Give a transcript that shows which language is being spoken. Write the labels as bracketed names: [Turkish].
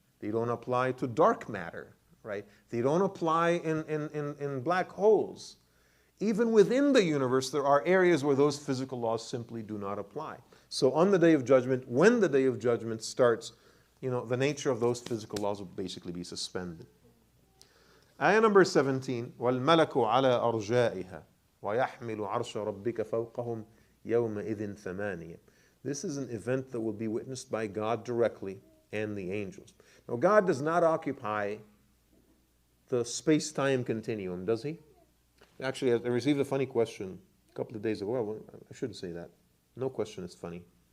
[English] They don't apply to dark matter, right? They don't apply in black holes. Even within the universe, there are areas where those physical laws simply do not apply. So on the Day of Judgment, when the Day of Judgment starts, the nature of those physical laws will basically be suspended. Ayah number 17, [Arabic] وَالْمَلَكُ عَلَىٰ أَرْجَائِهَا وَيَحْمِلُ عَرْشَ رَبِّكَ فَوْقَهُمْ يَوْمَئِذٍ ثَمَانِيَةٌ. [English] This is an event that will be witnessed by God directly and the angels. Now, God does not occupy the space-time continuum, does He? Actually, I received a funny question a couple of days ago. Well, I shouldn't say that. No question is funny.